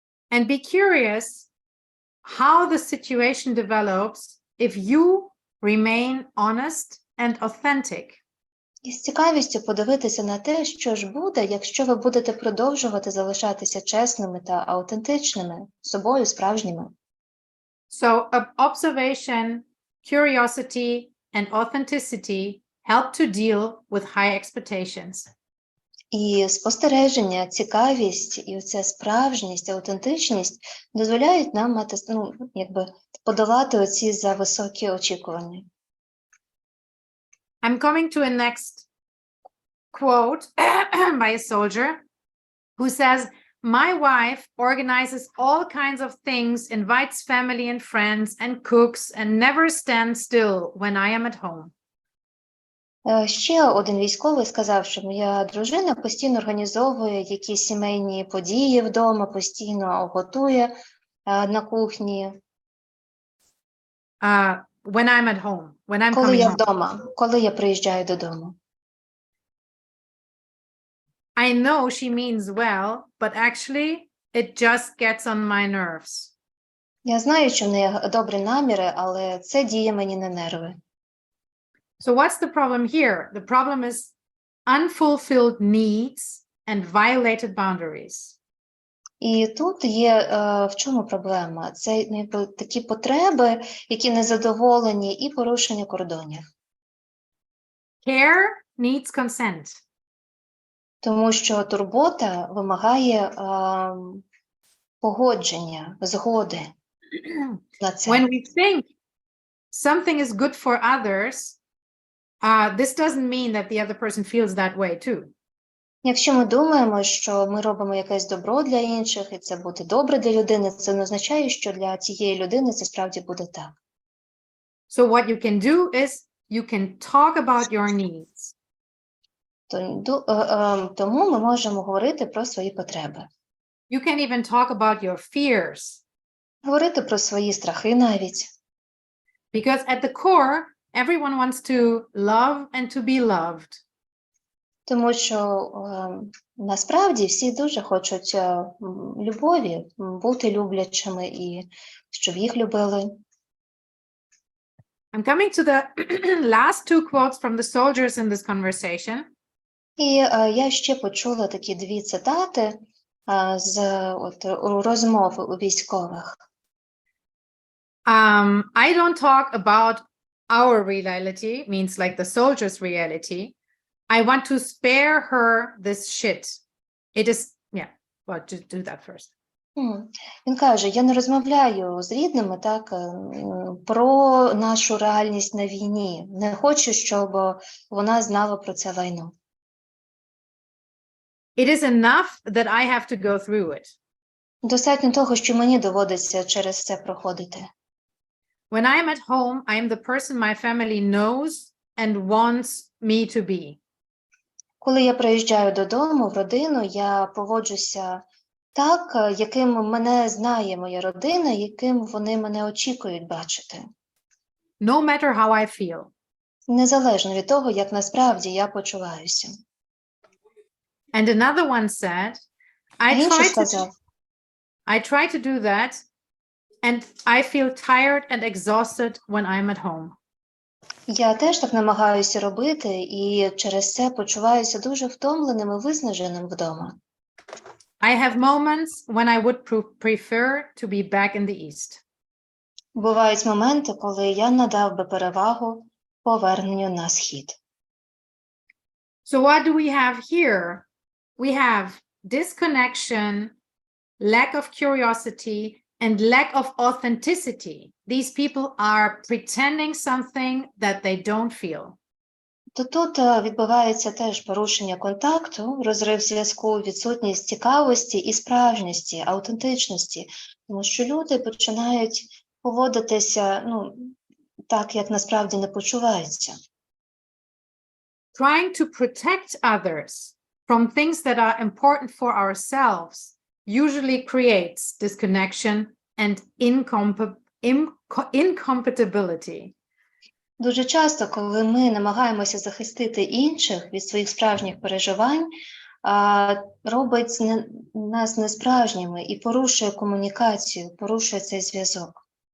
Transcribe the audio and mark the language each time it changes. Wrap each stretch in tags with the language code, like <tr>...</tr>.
<en>And be curious how the situation develops if you remain honest and authentic.</en> <uk>І з цікавістю подивитися на те, що ж буде, якщо ви будете продовжувати залишатися чесними та аутентичними, собою справжніми.</uk> <en>So observation, curiosity, and authenticity help to deal with high expectations.</en> <uk>І спостереження, цікавість і оця справжність, аутентичність дозволяють нам мати, подолати оці зависокі очікування.</uk> <en>I'm coming to a next quote by a soldier who says, my wife organizes all kinds of things, invites family and friends, and cooks, and never stands still when I am at home.</en> <uk>Ще один військовий сказав, що моя дружина постійно організовує якісь сімейні події вдома, постійно готує на кухні.</uk> <en>When I'm at home, when I'm</en> <uk>коли</uk> <en>coming</en> <uk>я</uk> <en>home.</en> <uk>вдома, коли я приїжджаю додому.</uk> <en>I know she means well, but actually it just gets on my nerves.</en> <uk>Я знаю, що в неї добрі наміри, але це діє мені на нерви.</uk> <en>So what's the problem here? The problem is unfulfilled needs and violated boundaries.</en> <uk>І тут є в чому проблема? Це такі потреби, які не задоволені, і порушення кордонів.</uk> <en>Care needs consent.</en> <uk>Тому що турбота вимагає погодження, згоди на це.</uk> <en>When we think something is good for others, this doesn't mean that the other person feels that way too.</en> <uk>Якщо ми думаємо, що ми робимо якесь добро для інших, і це буде добре для людини, це не означає, що для цієї людини це справді буде так.</uk> <en>So what you can do is you can talk about your needs.</en> <uk>Тому ми можемо говорити про свої потреби.</uk> <en>You can even talk about your fears.</en> <uk>Говорити про свої страхи навіть.</uk> <en>Because at the core, everyone wants to love and to be loved.</en> <uk>Тому що насправді всі дуже хочуть любові, бути люблячими і щоб їх любили.</uk> <en>I'm coming to the last two quotes from the soldiers in this conversation.</en> <uk>І я ще почула такі дві цитати з розмов у військових.</uk> <en>I don't talk about our reality, means like the soldier's reality. I want to spare her this shit. It is, yeah, well, just do that first.</en> <uk>Він каже, я не розмовляю з рідними так, про нашу реальність на війні. Не хочу, щоб вона знала про це лайно.</uk> <en>It is enough that I have to go through it.</en> <uk>Достатньо того, що мені доводиться через це проходити.</uk> <en>When I am at home, I am the person my family knows and wants me to be.</en> <uk>Коли я приїжджаю додому, в родину, я поводжуся так, яким мене знає моя родина, яким вони мене очікують бачити.</uk> <en>No matter how I feel.</en> <uk>Незалежно від того, як насправді я почуваюся.</uk> <en>And another one said, I try to do that, and I feel tired and exhausted when I'm at home.</en> <uk>Я теж так намагаюся робити, і через це почуваюся дуже втомленим і виснаженим вдома.</uk> <en>I have moments when I would prefer to be back in the East.</en> <uk>Бувають моменти, коли я надав би перевагу поверненню на схід.</uk> <en>So what do we have here? We have disconnection, lack of curiosity, and lack of authenticity. These people are pretending something that they don't feel.</en> <uk>То тут відбувається теж порушення контакту, розрив зв'язку, відсутність цікавості і справжності, аутентичності, тому що люди починають поводитися, так, як насправді не почуваються.</uk> <en>Trying to protect others from things that are important for ourselves usually creates disconnection and incompatibility.</en> <uk>Дуже часто, коли ми намагаємося захистити інших від своїх справжніх переживань, робить нас несправжніми і порушує комунікацію, порушує цей зв'язок.</uk>